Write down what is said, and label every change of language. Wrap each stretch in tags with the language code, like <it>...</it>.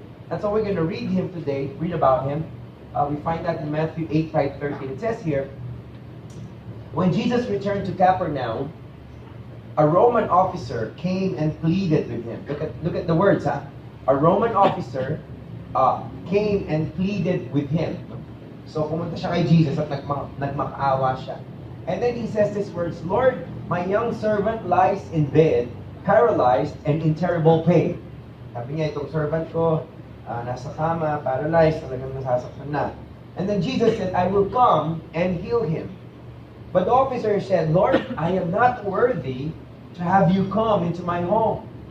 <en>And so we're going to read about him. We find that in Matthew 8:5-13. It says here, when Jesus returned to Capernaum, a Roman officer came and pleaded with him. Look at the words, huh? A Roman officer came and pleaded with him.</en> <tl>So pumunta siya kay Jesus at nagmakaawa siya.</tl> <en>And then he says these words, Lord, my young servant lies in bed, paralyzed and in terrible pain.</en> <tl>Sabi niya, itong servant ko, nasa kama, paralyzed, talagang nasasaktan na.</tl> <en>And then Jesus said, I will come and heal him. But the officer said, Lord, I am not worthy to have you come into my home.</en>